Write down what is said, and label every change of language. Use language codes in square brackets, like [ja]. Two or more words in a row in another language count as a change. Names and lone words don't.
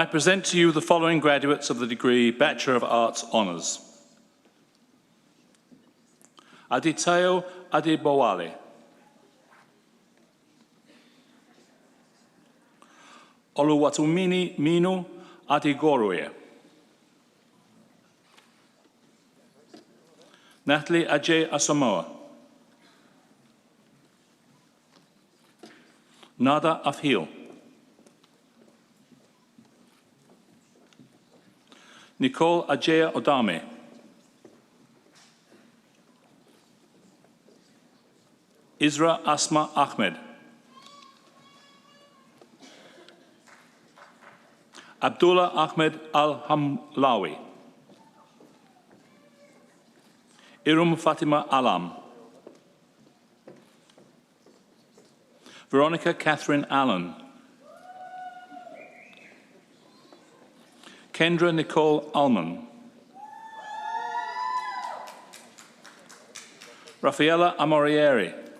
[en] present to you the following graduates of the degree Bachelor of Arts Honours. Aditayo Adebowale. Oluwatumini Minu Adegoroye. Natalie Ajay Asamoah. Nada Afhil. Nicole Ajay Odame. Isra Asma Ahmed. Abdullah Ahmed Al-Hamlawi. Irum Fatima Alam. Veronica Catherine Allen. Kendra Nicole Ullman. Rafaela Amorieri.